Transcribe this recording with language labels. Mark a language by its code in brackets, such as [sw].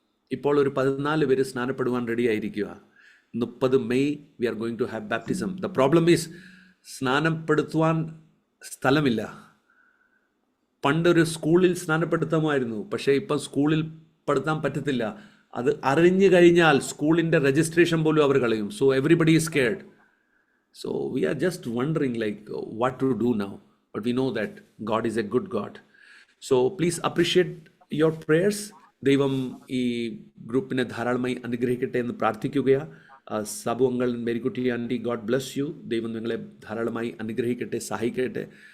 [ml] ഇപ്പോൾ ഒരു 14 പേര് സ്നാനപ്പെടുവാൻ റെഡി ആയിരിക്കുക. 30 May [en] We are going to have baptism. The problem is [ml] സ്നാനപ്പെടുത്തുവാൻ സ്ഥലമില്ല. പണ്ടൊരു സ്കൂളിൽ സ്നാനപ്പെടുത്താമായിരുന്നു, പക്ഷേ ഇപ്പം സ്കൂളിൽ പെടുത്താൻ പറ്റത്തില്ല. അത് അറിഞ്ഞു കഴിഞ്ഞാൽ സ്കൂളിൻ്റെ രജിസ്ട്രേഷൻ പോലും അവർ കളയും. [en] So everybody is scared. So we are just wondering like what to do now. But we know that God is a good God. So please appreciate your prayers. [ml] ദൈവം ഈ ഗ്രൂപ്പിനെ ധാരാളമായി അനുഗ്രഹിക്കട്ടെ എന്ന് പ്രാർത്ഥിക്കുകയാണ്. Sabu uncle, Marykutty anti, [en] God bless you. [ml] ദൈവം നിങ്ങളെ ധാരാളമായി അനുഗ്രഹിക്കട്ടെ, സഹായിക്കട്ടെ.